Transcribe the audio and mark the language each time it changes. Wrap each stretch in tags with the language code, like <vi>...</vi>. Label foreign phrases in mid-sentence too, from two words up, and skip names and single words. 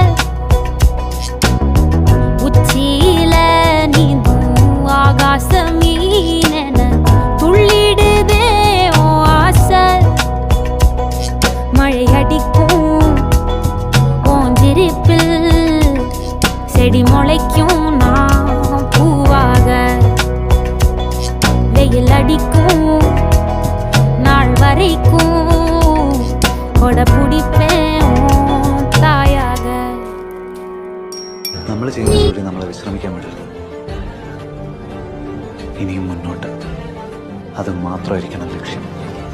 <ta>உச்சியில நீந்தும் ஆகாச மீனென துள்ளிடுதே ஓ ஆசை மழை அடிக்கும் ஓஞ்சிருப்பில் செடி முளைக்கும் நான் பூவாக வெயில் அடிக்கும் நாள் வரைக்கும் கொட பிடிப்பேன் தாயாக</ta> <ml>നമ്മൾ ചെയ്യുന്ന ജോലി നമ്മളെ വിശ്രമിക്കാൻ വിടരുത്. ഇനിയും മുന്നോട്ട് അത് മാത്രമായിരിക്കണം ലക്ഷ്യം.</ml>